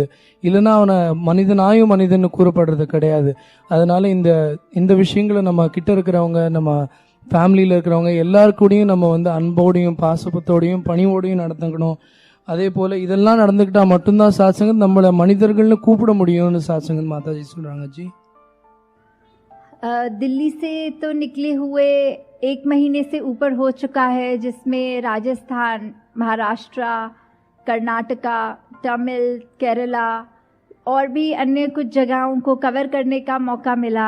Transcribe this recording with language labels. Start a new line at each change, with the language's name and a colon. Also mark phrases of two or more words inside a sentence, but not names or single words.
Tamil: இல்லைன்னா அவனை மனிதனாயும் மனிதன்னு கூறப்படுறது கிடையாது. அதனால இந்த விஷயங்களை நம்ம கிட்ட இருக்கிறவங்க, நம்ம ஃபேமிலியில் இருக்கிறவங்க எல்லாருக்கூடையும் நம்ம வந்து அன்போடையும் பாசத்தோடையும் பணிவோடையும் நடந்துக்கணும். அதே போல் இதெல்லாம் நடந்துக்கிட்டால் மட்டும்தான் சாத்சங்கத் நம்மளை மனிதர்கள்னு கூப்பிட முடியும்னு சாத்சங்கத் மாதாஜி சொல்கிறாங்க.
Hindi: जी, दिल्ली से तो निकले हुए 1 महीने से ऊपर हो चुका है, जिसमें राजस्थान, महाराष्ट्र, कर्नाटका, तमिल, केरला और भी अन्य कुछ जगहों को कवर करने का मौका मिला।